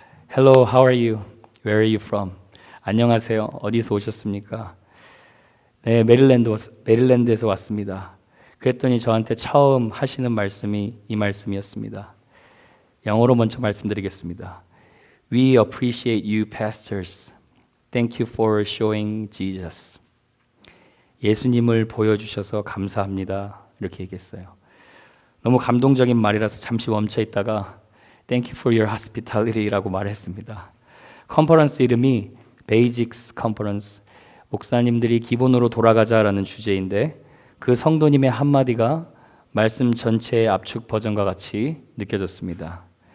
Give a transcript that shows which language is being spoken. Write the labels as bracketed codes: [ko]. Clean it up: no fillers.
[en] Hello, how are you? Where are you from? [ko] 안녕하세요. 어디서 오셨습니까? 네, 메릴랜드에서 왔습니다. 그랬더니 저한테 처음 하시는 말씀이 이 말씀이었습니다. 영어로 먼저 말씀드리겠습니다. [en] We appreciate you, pastors. Thank you for showing Jesus. [ko] 예수님을 보여주셔서 감사합니다. 이렇게 얘기했어요. 너무 감동적인 말이라서 잠시 멈춰 있다가 [en] Thank you for your hospitality [ko] 라고 말했습니다. 컨퍼런스 이름이 Basics Conference, 목사님들이 기본으로 돌아가자라는 주제인데 그 성도님의 한마디가 말씀 전체의 압축 버전과 같이 느껴졌습니다.